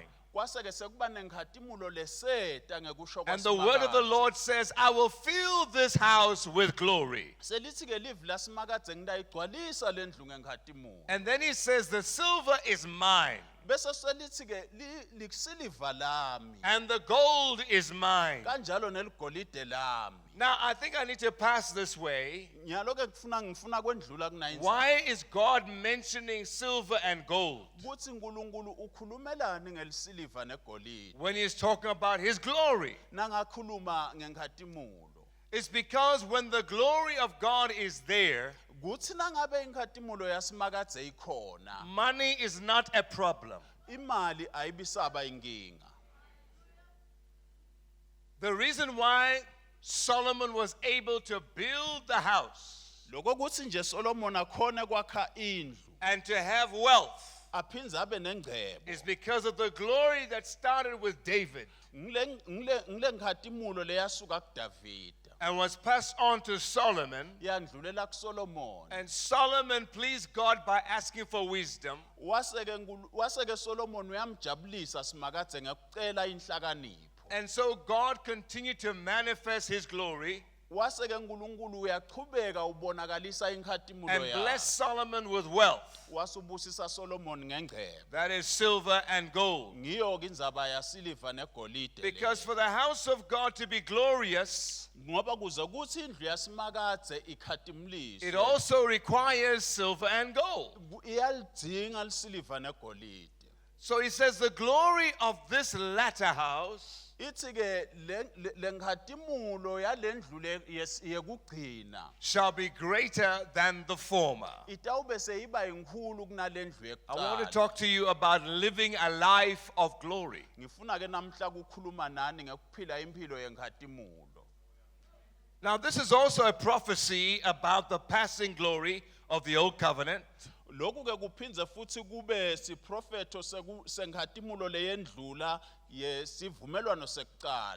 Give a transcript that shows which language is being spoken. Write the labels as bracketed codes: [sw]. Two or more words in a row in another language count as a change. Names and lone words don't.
[ss] Kwase ke sekuba nenkhatimulo leseta ngekusho [en] And the word of the [ss] kwaSimakadze. [en] Lord says, I will fill this house with glory. [ss] Selithi ke livi lasimakadze ngitayigcwalisa lendlu ngenkhatimula. [en] And then he says, the silver is mine, [ss] Bese selithi ke lisiliva lami. [en] and the gold is mine. [ss] Kanjalo neligolide lami. [en] Now, I think I need to pass this way. [ss] Nyalo ke ngifuna kwendlula kuna [en] Why is God mentioning silver and gold [ss] Kuthi uNkulunkulu ukhulumelani ngelisiliva negolide. [en] when he's talking about his glory? [ss] Nangakhuluma ngenkhatimula. [en] It's because when the glory of God is there, [ss] Kuthi nangabe inkhatimulo yasimakadze ikhona, [en] money is not a problem. [ss] imali ayibisaba inkinga. [en] The reason why Solomon was able to build the house [ss] Lokho kuthi nje Solomon akhona kwakha indlu, [en] and to have wealth [ss] aphindze abe nengcebo. [en] is because of the glory that started with David [ss] Ngile nkhatimulo leyasuka kuDavida, [en] and was passed on to Solomon. [ss] yandlulela kuSolomon. [en] And Solomon pleased God by asking for wisdom. [ss] Wase ke Solomon uyamjabulisa simakadze ngekucela inhlakanipho. [en] And so God continued to manifest his glory [ss] Wase ke uNkulunkulu uyachubeka ubonakalisa inkhatimulo [en] and [ss] yakhe. [en] blessed Solomon with wealth. [ss] Wasubusisa Solomon ngengcebo. [en] That is silver and gold. [ss] Ngiyo ke indzaba yasiliva negolide. [en] Because for the house of God to be glorious, [ss] Ngoba kuze kuthi indlu yasimakadze ikhatimuliswe. [en] it also requires silver and gold. [ss] Iyalidinga lisiliva negolide. [en] So he says, the glory of this latter house [ss] Ithi ke lenkhatimulo yalendlu yekugcina [en] shall be greater than the former. [ss] itawube seyiba inkulu kunalendlu [en] I want to [ss] yekucala. [en] talk to you about living a life of glory. [ss] Ngifuna ke namhla kukhuluma nani ngekuphila impilo yenkhatimulo. [en] Now, this is also a prophecy about the passing glory of the old covenant. [ss] Lokhu ke kuphindze futhi kube siprofeto senkhatimulo leyendlula yesivumelwano sekucala.